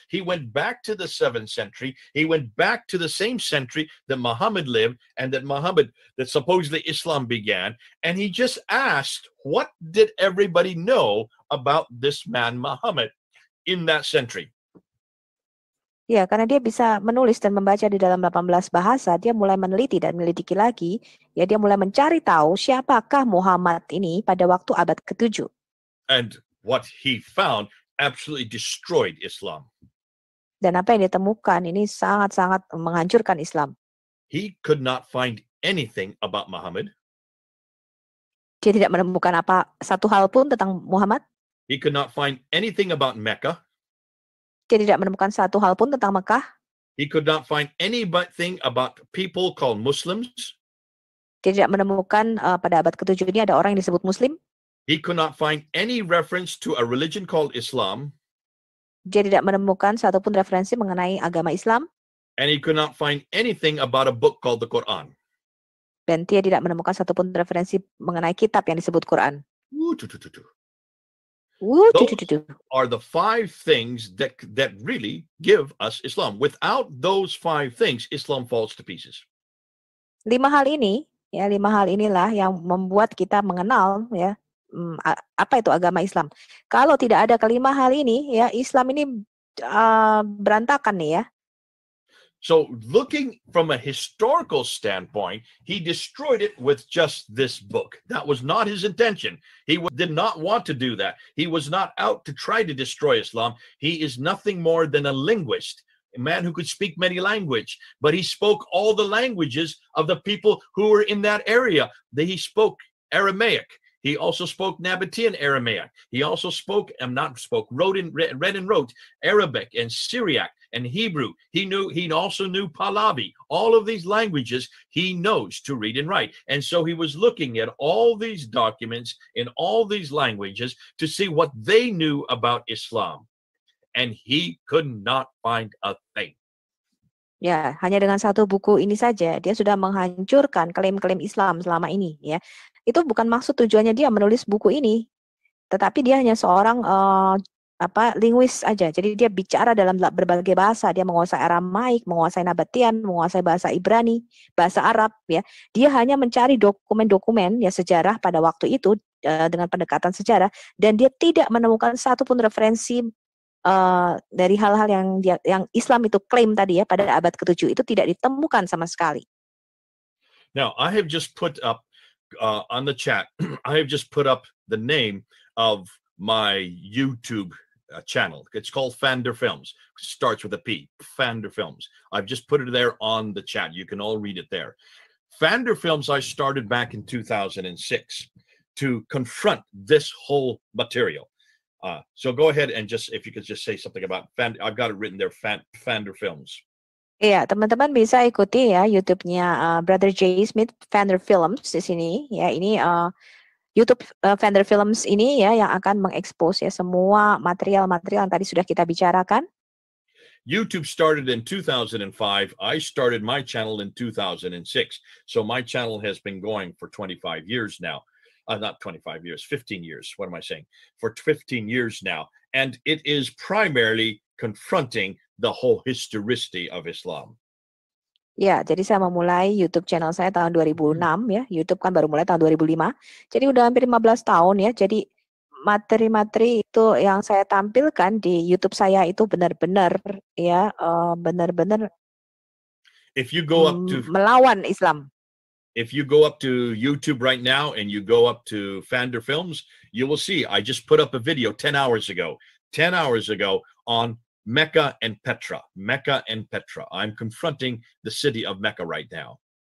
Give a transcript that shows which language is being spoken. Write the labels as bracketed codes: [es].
[en] He went back to the 7th century. He went back to the same century that Muhammad lived and that supposedly Islam began. And he just asked, what did everybody know about this man Muhammad in that century? [id] Ya, karena dia bisa menulis dan membaca di dalam 18 bahasa, dia mulai meneliti dan menyelidiki lagi. Ya, dia mulai mencari tahu siapakah Muhammad ini pada waktu abad ke-7. [en] And what he found absolutely destroyed Islam. [id] Dan apa yang dia temukan ini sangat-sangat menghancurkan Islam. [en] He could not find anything about Muhammad. [id] Dia tidak menemukan satu hal pun tentang Muhammad. [en] He could not find anything about Mecca. [id] Dia tidak menemukan satu hal pun tentang Mekah. [en] He could not find anything about people called Muslims. [id] Dia tidak menemukan pada abad ke-7 ini ada orang yang disebut Muslim. [en] He could not find any reference to a religion called Islam. [id] Dia tidak menemukan satupun referensi mengenai agama Islam. [en] And he could not find anything about a book called the Quran. [id] Dan dia tidak menemukan satupun referensi mengenai kitab yang disebut Quran. [en] Those are the 5 things that really give us Islam. Without those 5 things, Islam falls to pieces. [id] 5 hal ini, ya 5 hal inilah yang membuat kita mengenal ya apa itu agama Islam. Kalau tidak ada kelima hal ini, ya Islam ini berantakan nih ya. [en] So looking from a historical standpoint, he destroyed it with just this book. That was not his intention. He did not want to do that. He was not out to try to destroy Islam. He is nothing more than a linguist, a man who could speak many languages, but he spoke all the languages of the people who were in that area. He spoke Aramaic. He also spoke Nabatean Aramaic. He also read and wrote Arabic and Syriac and Hebrew. He also knew Pahlavi. All of these languages he knows to read and write. And so he was looking at all these documents in all these languages to see what they knew about Islam. And he could not find a thing. [id] Ya, hanya dengan satu buku ini saja dia sudah menghancurkan klaim-klaim Islam selama ini, ya. Itu bukan maksud tujuannya dia menulis buku ini, tetapi dia hanya seorang linguis aja. Jadi dia bicara dalam berbagai bahasa. Dia menguasai Aramaik, menguasai Nabatean, menguasai bahasa Ibrani, bahasa Arab, ya. Dia hanya mencari dokumen-dokumen ya sejarah pada waktu itu dengan pendekatan sejarah, dan dia tidak menemukan satupun referensi dari hal-hal yang Islam itu klaim tadi ya pada abad ke-7 itu tidak ditemukan sama sekali. [en] Now, I have just put up on the chat, I have just put up the name of my YouTube channel. It's called Fander Films. It starts with a P, Fander Films. I've just put it there on the chat. You can all read it there. Fander Films I started back in 2006 to confront this whole material. So go ahead and if you could just say something about I've got it written there, Fander Films. [id] Iya, teman-teman bisa ikuti ya YouTube-nya Brother J. Smith, Fander Films di sini. Ya, ini YouTube Fander Films ini ya yang akan mengekspos ya semua material-material yang tadi sudah kita bicarakan. [en] YouTube started in 2005. I started my channel in 2006. So my channel has been going for 25 years now. Not 25 years, 15 years. What am I saying? For 15 years now. And it is primarily confronting the whole historicity of Islam. [id] Ya, jadi saya memulai YouTube channel saya tahun 2006 ya. YouTube kan baru mulai tahun 2005. Jadi udah hampir 15 tahun ya. Jadi materi-materi itu yang saya tampilkan di YouTube saya itu benar-benar ya benar-benar [en] if you go up to [id] melawan Islam. [en] If you go up to YouTube right now and you go up to Fander Films, you will see I just put up a video 10 hours ago on Mecca and Petra. Mecca and Petra. I'm confronting the city of Mecca right now.